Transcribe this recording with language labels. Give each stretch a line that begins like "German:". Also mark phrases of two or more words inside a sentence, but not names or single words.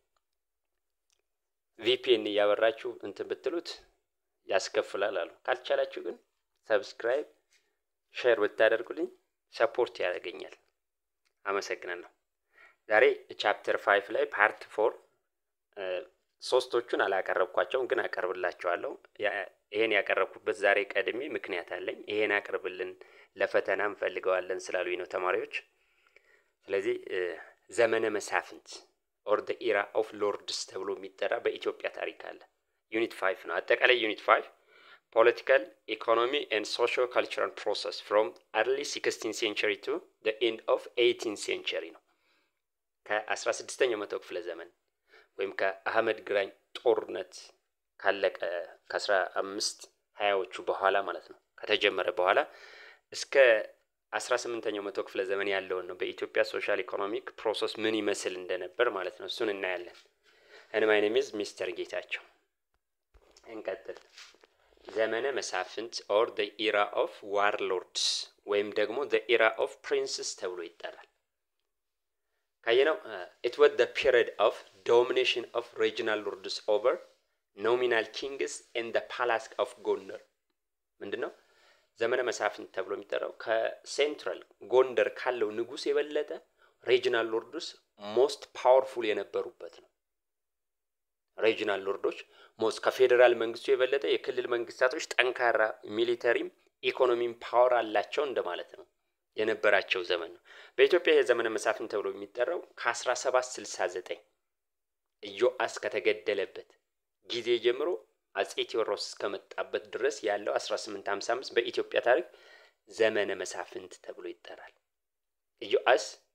Amharic: VPN ያበራችሁ እንትን ብትሉት ያስከፍላል አሉ። ካልቻላችሁ ግን
English: subscribe share
Amharic: ብታደርጉልኝ ሰፖርት ያደርገኛል። አመሰግናለሁ። ዛሬ ቻፕተር 5 ላይ ፓርት 4 ሶስቶቹን አላቀረብኳቸውም፣ ግን አቀርብላችኋለሁ። ይሄን ያቀረብኩበት ዛሬ ቀድሜ ምክንያት አለኝ። ይሄን አቀርብልን ለፈተና እንፈልገዋለን ስላሉኝ ነው ተማሪዎች። ስለዚህ ዘመነ መሳፍንት
English: or the era of lords
Amharic: ተብሎ የሚጠራ በኢትዮጵያ ታሪክ አለ። ዩኒት 5 ነው። አጠቃላይ ዩኒት 5
English: political, economy and socio-cultural process from early 16th century to the end of 18th century
Amharic: ነው። ከ16ኛው መቶ ክፍለ ዘመን ወይም ከአህመድ ግራኝ ጦርነት ካለቀ ከ1520ዎቹ በኋላ ማለት ነው ከተጀመረ በኋላ እስከ 18ኛው መቶ ክፍለ ዘመን ያለውን ነው በኢትዮጵያ
English: social economic process
Amharic: ምን ይመስል እንደነበር ማለት ነው። እሱን እናያለን።
English: and my name is Mr. ጌታቸው። እንቀጥል።
Amharic: ዘመነ መሳፍንት
English: or the era of warlords
Amharic: ወይም ደግሞ
English: the era of princes
Amharic: ተብሎ ይጠራል። ካየነው
English: it was the period of domination of regional lords over nominal kings in the palace of Gondar።
Amharic: ምንድነው ዘመነ መሳፍንት ተብሎ የሚጠራው? ከሴንትራል ጎንደር ካለው ንጉስ የበለጠ
English: regional lords most powerful
Amharic: የነበሩበት ነው።
English: regional lordዎች
Amharic: ሞስት ከፌደራል መንግስቱ የበለጠ የክልል መንግስታቶች ጠንካራ
English: militaryም economyም power
Amharic: አላቸው እንደማለት ነው የነበራቸው ዘመን ነው። በኢትዮጵያ የዘመነ መሳፍንት ተብሎ የሚጠራው ከ1769 ኢዮአስ ከተገደለበት ጊዜ ጀምሮ አጼ ቴዎድሮስ እስከመጣበት ድረስ ያለው 1855 በኢትዮጵያ ታሪክ ዘመነ መሳፍንት ተብሎ ይጠራል። ኢዮአስ